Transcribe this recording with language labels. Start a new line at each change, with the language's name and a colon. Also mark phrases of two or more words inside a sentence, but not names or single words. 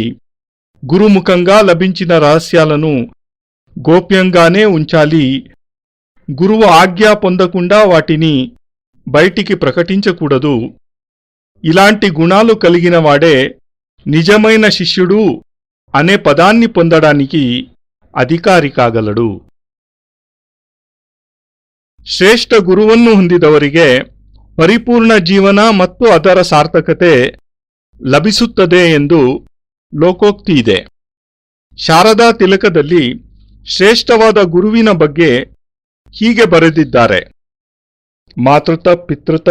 Telugu: గురుముఖంగా లభించిన రహస్యాలను గోప్యంగానే ఉంచాలి. గురువు ఆజ్ఞ పొందకుండా వాటిని బయటికి ప్రకటించకూడదు. ఇలాంటి గుణాలు కలిగినవాడే నిజమైన శిష్యుడు అనే పదాన్ని పొందడానికి అధికారి కాగలడు.
Kannada: ಶ್ರೇಷ್ಠ ಗುರುವನ್ನು ಹೊಂದಿದವರಿಗೆ ಪರಿಪೂರ್ಣ ಜೀವನ ಮತ್ತು ಅದರ ಸಾರ್ಥಕತೆ ಲಭಿಸುತ್ತದೆ ಎಂದು ಲೋಕೋಕ್ತಿ ಇದೆ. ಶಾರದಾ ತಿಲಕದಲ್ಲಿ ಶ್ರೇಷ್ಠವಾದ ಗುರುವಿನ ಬಗ್ಗೆ ಹೀಗೆ ಬರೆದಿದ್ದಾರೆ: ಮಾತೃತ ಪಿತೃತ